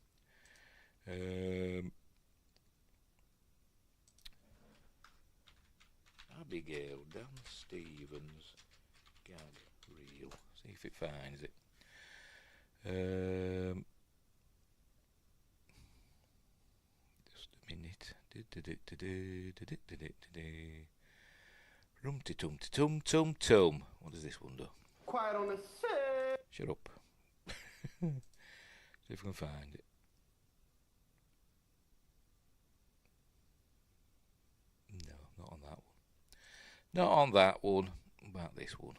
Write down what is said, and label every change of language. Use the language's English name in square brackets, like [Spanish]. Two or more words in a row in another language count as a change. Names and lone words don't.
[English] Abigail, Dan Stevens, gag reel. See if it finds it. Just a minute. Rum-ti-tum-ti-tum-tum-tum. What does this one do? Quiet on the set. Shut up. See if we can find it. No, not on that one. Not on that one. About this one.